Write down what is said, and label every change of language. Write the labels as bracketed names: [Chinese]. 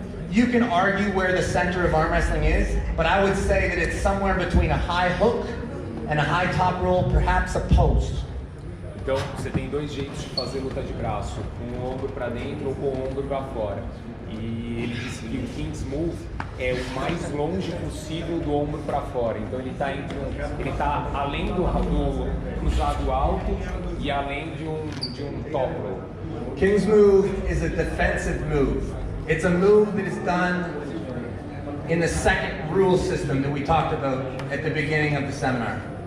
[English] You can argue where the center of arm wrestling is, but I would say that it's somewhere between a high hook and a high top roll, perhaps a post. [Portuguese] Então, você tem dois jeitos de fazer luta de braço, com o ombro para dentro ou com o ombro para fora. E ele disse que o King's Move é o mais longe possível do ombro para fora. Então ele está além do cruzado alto e além de um top roll. [English] King's Move is a defensive move. It's a move that is done in the second rule system that we talked about at the beginning of the seminar.